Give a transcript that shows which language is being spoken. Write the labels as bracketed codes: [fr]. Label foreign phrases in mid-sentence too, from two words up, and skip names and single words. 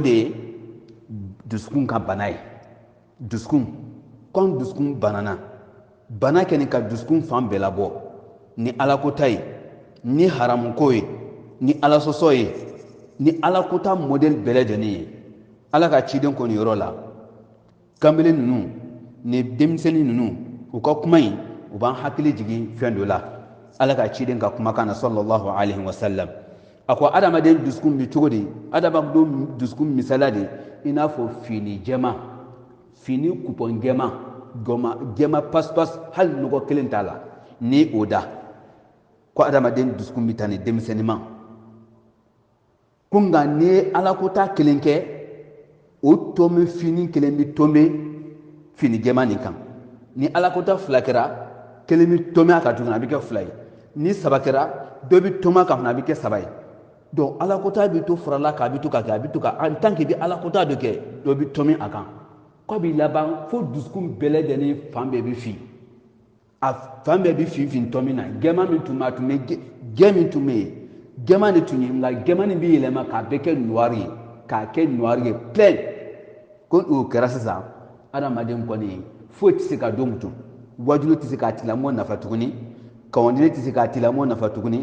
[bm] de ye dusukun ka bana ye dusukun kɔn dusukun banana bana kɛni ka dusukun fan bɛɛ labɔ ni alakota ye ni haramuko ye ni alasɔsɔ ye ni alakota modèle bɛɛ lajɛlen ye ala ka ciden kɔni yɔrɔ la kanbele ninnu ni denmisɛnnin ninnu u ka kuma in u b'an hakili jigin fɛn dɔ la ala ka ciden ka kumakan na [ar] صلى الله عليه وسلم [bm] a ko adamaden dusukun bɛ cogo di adamaden dusukun misaliya de i n'a fɔ fini jɛma fini kupɔn jɛma jɛma pas-pas hali nɔgɔ kelen t'a la ni o da ko adamaden dusukun bɛ taa ni denmisɛnnin ma ko nka n'i ye alakota kelen kɛ o tɔnbɛ fini kelen bɛ tɔnbɛ fini jɛma nin kan ni alakota 2 kɛra kelen bɛ tɔnbɛ a kan tuguni a bɛ kɛ 2 ye ni 3 kɛra dɔ bɛ tɔnbɛ a kan fana a bɛ kɛ 3 ye donc alakota bɛ to farala kan a bɛ to ka kɛ a bɛ to ka [fr] en tant que [bm] i bɛ alakota dɔ kɛ dɔ bɛ tɔnbɛ a kan k'a bɛ laban fo dusukun bɛɛ lajɛlen fan bɛɛ bɛ fin a fan bɛɛ bɛ fin tɔnbɛ na jɛma min tun bɛ a tun bɛ jɛ min tun bɛ yen jɛma de tun ye nka jɛma nin bɛ yɛlɛma k'a bɛɛ kɛ noir ye k'a kɛ noir ye plein ko o kɛra sisan adamaden kɔni foyi tɛ se ka don mutu wajulu tɛ se k'a tigilamɔgɔ nafa tuguni kawandini tɛ se k'a tigilamɔgɔ nafa tuguni